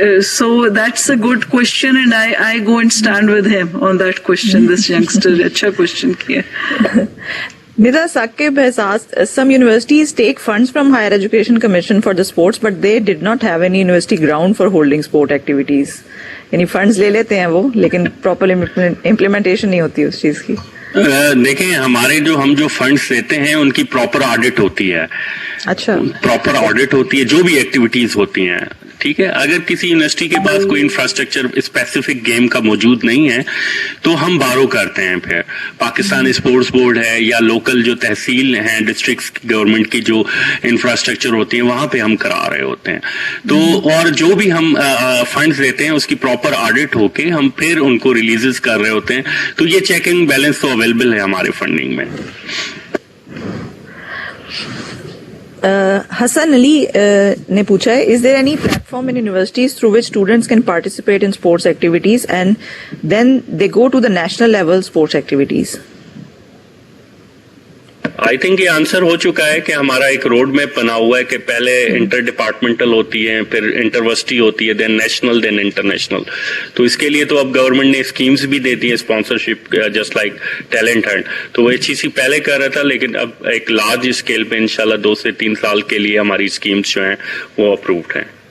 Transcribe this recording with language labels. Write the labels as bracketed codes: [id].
[en] So that's a good question and I go and stand with him on that question. This youngster [ur] اچھا question کیا. [en] Nida Saqib has asked, some universities take funds from Higher Education Commission for the sports, but they did not have any university ground for holding sport activities. [ur] یعنی funds لے لیتے ہیں وہ, لیکن proper implementation نہیں ہوتی اس چیز کی. دیکھیں ہمارے ہم جو فنڈس دیتے ہیں ان کی پراپر آڈٹ ہوتی ہے. اچھا, پراپر آڈٹ ہوتی ہے جو بھی ایکٹیویٹیز ہوتی ہیں. ٹھیک ہے, اگر کسی یونیورسٹی کے پاس کوئی انفراسٹرکچر اسپیسیفک گیم کا موجود نہیں ہے تو ہم بارو کرتے ہیں. پھر پاکستان اسپورٹس بورڈ ہے یا لوکل جو تحصیل ہیں ڈسٹرکٹ گورنمنٹ کی جو انفراسٹرکچر ہوتی ہیں وہاں پہ ہم کرا رہے ہوتے ہیں. تو اور جو بھی ہم فنڈز دیتے ہیں اس کی پراپر آڈٹ ہو کے ہم پھر ان کو ریلیزز کر رہے ہوتے ہیں. تو یہ چیک اینڈ بیلنس تو اویلیبل ہے ہمارے فنڈنگ میں. حسن علی نے پوچھا ہے, [en] is there any platform in universities through which students can participate in sports activities and then they go to the national level sports activities? [ur] I think یہ answer ہو چکا ہے کہ ہمارا ایک روڈ میپ بنا ہوا ہے کہ پہلے انٹر ڈپارٹمنٹل ہوتی ہے, پھر انٹرورسٹی ہوتی ہے, [en] Then national, then international. [ur] تو اس کے لیے تو اب گورنمنٹ نے اسکیمز بھی دیتی ہیں sponsorship, [en] Just like talent hunt. [ur] تو وہ HEC پہلے کر رہا تھا, لیکن اب ایک لارج اسکیل پہ انشاءاللہ 2 سے 3 سال کے لیے ہماری اسکیمز جو ہیں وہ اپرووڈ ہیں.